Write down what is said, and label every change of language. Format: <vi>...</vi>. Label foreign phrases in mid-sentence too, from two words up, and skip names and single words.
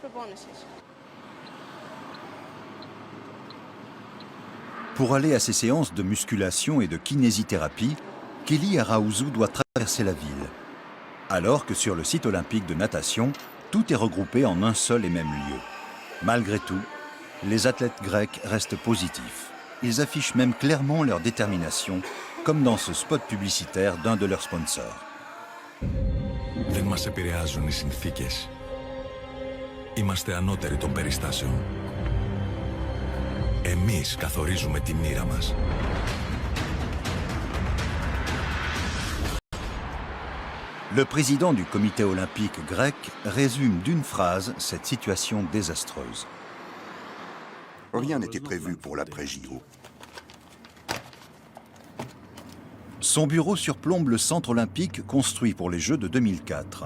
<fr>Pour aller à ces séances de musculation et de kinésithérapie, Kelly Araouzou doit traverser la ville. Alors que sur le site olympique de natation, tout est regroupé en un seul et même lieu. Malgré tout, les athlètes grecs restent positifs. Ils affichent même clairement leur détermination, comme dans ce spot publicitaire d'un de leurs sponsors.</fr> <el>Δεν μας επηρεάζουν οι συνθήκες. Είμαστε ανώτεροι των περιστάσεων. Εμείς καθορίζουμε τη μοίρα μας.</el> <fr>Le président du comité olympique grec résume d'une phrase cette situation désastreuse. Rien n'était prévu pour l'après-JO. Son bureau surplombe le centre olympique construit pour les Jeux de 2004.</fr>